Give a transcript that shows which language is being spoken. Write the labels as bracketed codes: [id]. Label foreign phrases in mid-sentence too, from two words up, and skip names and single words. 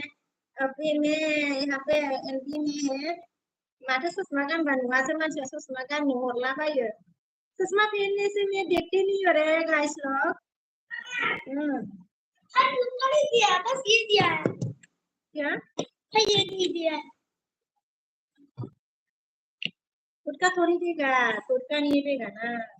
[hi] अभी मैं यहाँ पे एलपी में है [brx] माथो सुषमा गानबानो नुवासो मानसिया सुषमा गाननो हरलाबायो [hi] सुषमा पहनने से मैं देखती नहीं हो रहे गाइस लोग तुमको नहीं दिया बस ये दिया है क्या ये नहीं दिया खुद का थोड़ी देगा खुद का नहीं देगा ना